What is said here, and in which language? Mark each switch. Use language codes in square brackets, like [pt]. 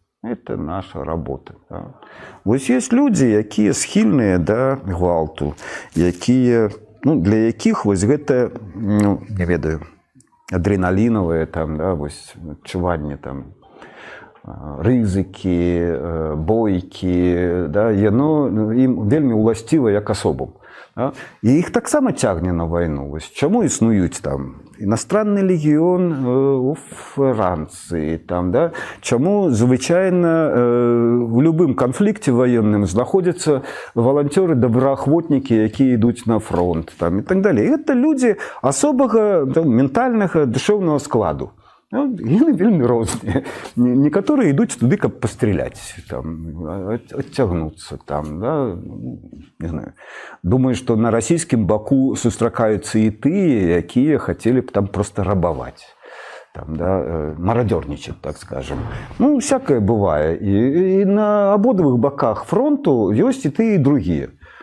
[be] Это наша работа. Да. Вось есть людзі, якія схільныя да гвалту, якія, для якіх вось гэта, не ведаю, адреналінавае там, да, вось адчуванне там рызыкі, бойкі, да, яно ім вельмі ўласціва як асобам. Да. І іх таксама цягне на вайну. Вось чаму існуюць там [ru] иностранный легион у Франции, там, да? Чему звычайно в любым конфликте военным находятся волонтеры-доброахвотники, которые идут на фронт, там, и так далее. Это люди особого ментального, душевного складу. [be] Яны вельмі розныя. Некаторыя ідуць туды, каб пастраляць, адцягнуцца там, да? Не знаю. Думаю, што на расійскім баку сустракаюцца і тыя, якія хацелі б там проста рабаваць, там, да? Марадёрнічаць, так скажем. [ru] Всякае бывае. [be] І на абодвых баках фронту ёсць і тыя, і другія.